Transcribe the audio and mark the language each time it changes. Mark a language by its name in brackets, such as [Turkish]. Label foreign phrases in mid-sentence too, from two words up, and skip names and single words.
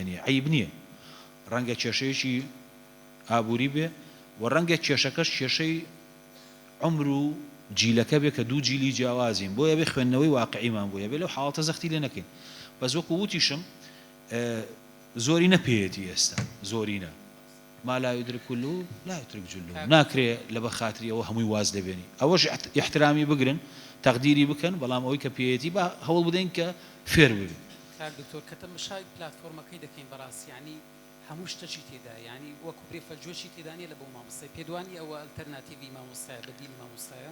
[Central Kurdish] نییە عیب نییە ڕەنگە کێشەیەکی ئابووری بێ و ڕەنگە کێشەکەش کێشەی عمر و جیلەکە بێ کە دوو جیلی جیاوازین بۆ یەبێ خوێندنەوەی واقعیمان بۆ یەبێ لەو حاڵەتە زەختی لێ نەکەین بەس وەکو وتیشم زۆری نەپێیەتی ئێستا زۆرینە [Arabic] ما لا يدرك كله لا يترك جله [Central Kurdish] ناکرێ لە بە خاتریەوە هەمووی واز دەبێنی ئەوەش احترامی بگرن تەقدیری بکەن بەڵام ئەوەی کە پێیەتی بە هەوڵ بدەین کە فێر ببین دکتۆر کە تەماشای پلاتفۆرمەکەی دەکەین بەڕاستی ینی هەموو شتەچی تێدا ینی وەکو برێفەرجۆشی تێدانێ لە بۆ مامۆستای پێدوانی ئەوە ئەلتەرناتیڤی مامۆستایە بەدیلی مامۆستایە